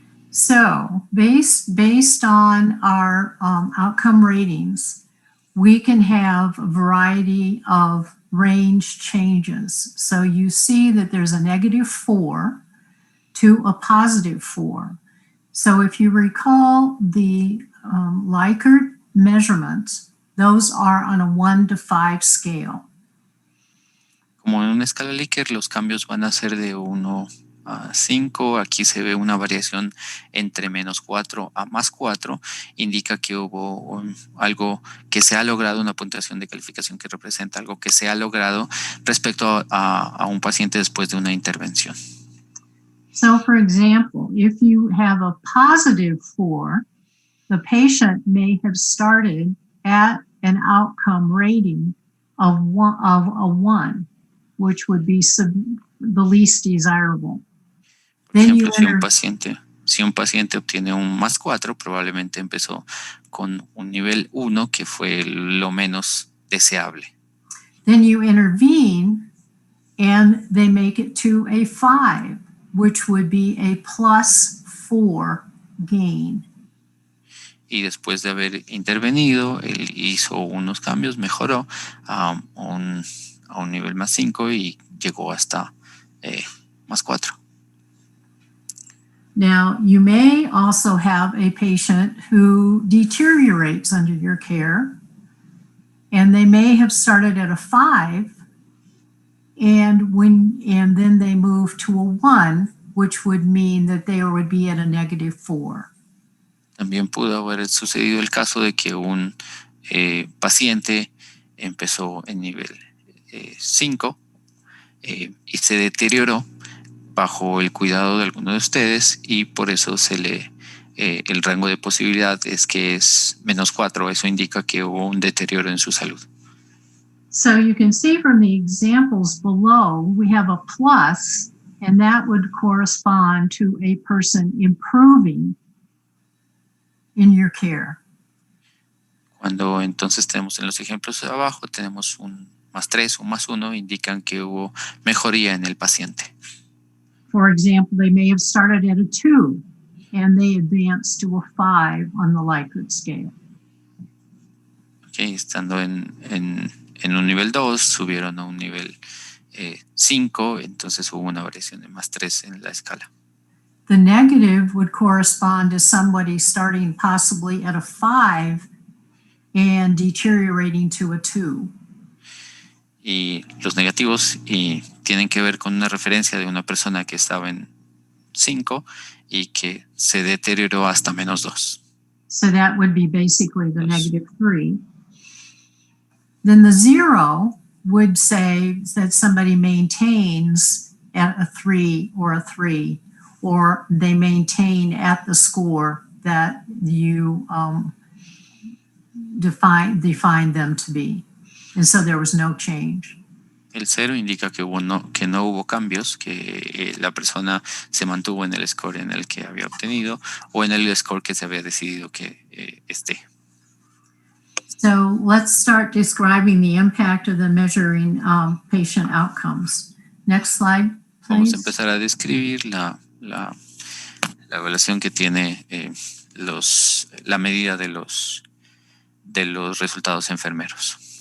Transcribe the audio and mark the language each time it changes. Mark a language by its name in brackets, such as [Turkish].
[English] So based on our outcome ratings, we can have a variety of range changes. So you see that there's a -4 to a +4. So if you recall the Likert measurements, those are on a 1 to 5 scale. [Spanish] Como en una escala Likert, los cambios van a ser de 1 a 5. Aquí se ve una variación entre -4 a +4. Indica que hubo algo que se ha logrado, una puntuación de calificación que representa algo que se ha logrado respecto a un paciente después de una intervención. [English] So for example, if you have a +4, the patient may have started at an outcome rating of a 1, which would be the least desirable. [Spanish] Por ejemplo, si un paciente obtiene un +4, probablemente empezó con un nivel 1 que fue lo menos deseable. [English] Then you intervene and they make it to a 5, which would be a +4 gain. [Spanish] Y después de haber intervenido, él hizo unos cambios, mejoró a un nivel +5 y llegó hasta +4. [English] Now, you may also have a patient who deteriorates under your care, and they may have started at a 5, and then they move to a 1, which would mean that they would be at a -4. [Spanish] También pudo haber sucedido el caso de que un paciente empezó en nivel 5 y se deterioró bajo el cuidado de alguno de ustedes y por eso el rango de posibilidad es que es -4. Eso indica que hubo un deterioro en su salud. [English] So you can see from the examples below, we have a plus, and that would correspond to a person improving in your care. [Spanish] Cuando entonces tenemos en los ejemplos de abajo, tenemos un +3, un +1, indican que hubo mejoría en el paciente. [English] For example, they may have started at a 2 and they advanced to a 5 on the Likert scale. [Spanish] Okay, estando en en un nivel 2 subieron a un nivel 5, entonces hubo una variación de más 3 en la escala. [English] The negative would correspond to somebody starting possibly at a 5 and deteriorating to a 2. [Spanish] Y los negativos tienen que ver con una referencia de una persona que estaba en 5 y que se deterioró hasta menos 2. [English] So that would be basically the negative 3. Then the 0 would say that somebody maintains at a 3 or a 3, or they maintain at the score that you define them to be. And so there was no change. [Spanish] El 0 indica que no hubo cambios, que la persona se mantuvo en el score en el que había obtenido o en el score que se había decidido que esté. [English] So let's start describing the impact of the measuring patient outcomes. Next slide, please. [Spanish] Vamos a empezar a describir la evaluación que tiene la medida de los resultados enfermeros.